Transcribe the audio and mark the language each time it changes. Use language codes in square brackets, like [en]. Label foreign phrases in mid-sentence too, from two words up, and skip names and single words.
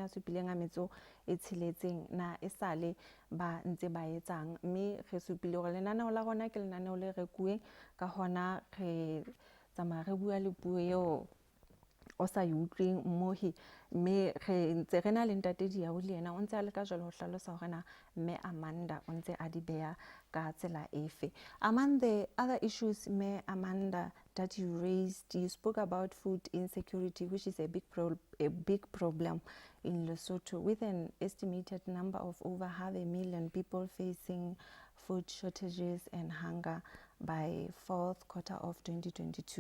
[st] 76 na e sale ba ntse ba etsang, mme re supile hore lenaneo la rona ke lenaneo le rekuweng ka hona re tsamaya re bua le puo eo o sa e utlweng mmohi, mme re ntse re na le ntate Diao le yena o ntse a le ka jwalo ho hlalosa hore na mme Amanda o ntse a di beha ka tsela efe. [en] Among the other issues, Mme Amanda, that you raised, you spoke about food insecurity, which is a big problem in Lesotho, with an estimated number of over 500,000 people facing food shortages and hunger by fourth quarter of 2022.